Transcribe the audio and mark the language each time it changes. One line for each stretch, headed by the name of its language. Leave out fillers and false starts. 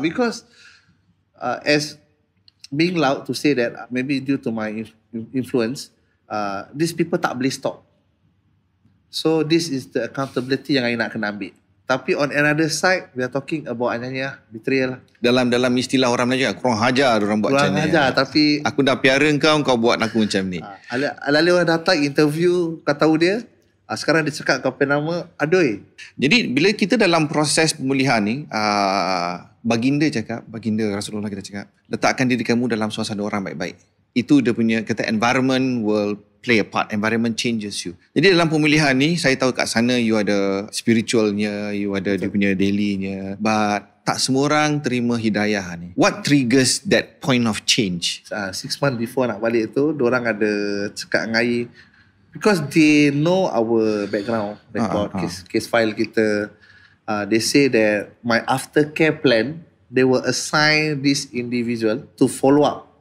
English: Because as being loud to say that maybe due to my influence, these people
Malay: tak boleh stop.
English: So this is the accountability
Malay: yang I nak kena ambil.
English: Tapi on another side, we are talking about ananya betrayal.
Malay: Dalam istilah orang Melayu, kurang hajar orang buat macam ni. Kurang hajar, tapi aku dah piara kau buat aku macam ni. Alali orang datang interview, kau tahu dia, sekarang dia cakap kau punya nama, aduh. Jadi bila kita dalam proses pemulihan ni, baginda Rasulullah kita cakap, letakkan diri kamu dalam suasana orang baik-baik. Itu dia punya, kata
English: environment will play a part. Environment changes you.
Malay: Jadi dalam pemilihan ni, saya tahu kat sana you ada spiritualnya, you ada dia punya dailynya. But tak semua orang terima hidayah ni.
English: What triggers that point of change? 6 months before
Malay: nak balik tu, diorang ada cakap dengan I,
English: because they know our background record, case file kita. They say that my aftercare plan, they will assign this individual to follow up.